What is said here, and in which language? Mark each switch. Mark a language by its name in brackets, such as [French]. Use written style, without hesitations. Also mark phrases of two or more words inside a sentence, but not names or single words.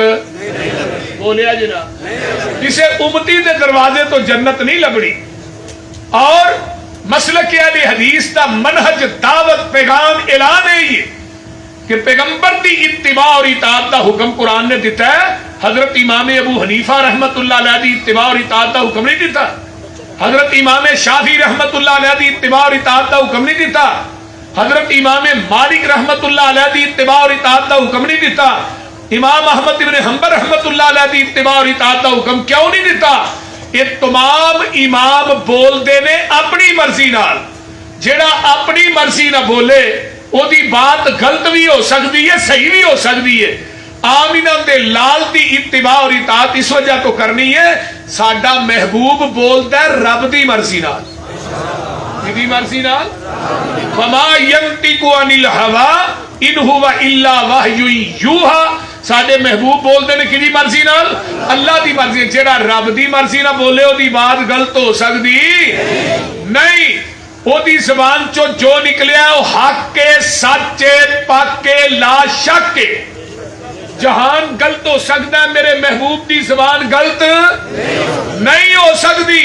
[Punjabi] بولیا جناب کسے امتی دے دروازے تو جنت نہیں لبنی اور مسلک اہل حدیث دا منہج دعوت پیغام اعلان ہے یہ کہ پیغمبر دی اتباع اور اطاعت دا حکم قرآن نے دیتا ہے حضرت امام ابو حنیفہ [Arabic] رحمت اللہ علیہ [Punjabi] دی اتباع اور اطاعت دا حکم نہیں دیتا حضرت امام شافعی [Arabic] رحمت اللہ علیہ [Punjabi] دی اتباع اور اطاعت دا حکم نہیں دیتا حضرت امام مالک [Arabic] رحمت اللہ علیہ [Punjabi] دی اتباع اور اطاعت دا حکم نہیں دیتا؟ امام احمد ابن حنبل [Arabic] رحمت اللہ علیہ [Punjabi] دی اتباع اور اطاعت دا حکم کیوں نہیں دیتا؟ یہ تمام امام بول دے نے اپنی مرضی نال. جیڑا اپنی مرضی نہ بولے او دی بات غلط بھی ہو سکتی ہے, صحیح بھی ہو سکتی ہے. آمینہ دے لال دی اتباع اور اطاعت اس وجہ تو کرنی ہے ساڈا محبوب بولدا ہے رب دی مرضی نال. کدی مرضی نال؟ [Arabic] وما ينطق عن الهوى ان هو الا وحی یوحى. [Punjabi] ساڈے محبوب بولدے نے کدی مرضی نال؟ اللہ دی مرضی. جیڑا رب دی مرضی نہ بولے او دی بات غلط ہو سکتی نہیں. او دی زبان چو جو نکلیا ہے وہ حق کے, سچ کے, پاک کے, لا شک کے. جہان غلط ہو سکتا ہے, میرے محبوب دی زبان غلط نہیں ہو سکتی.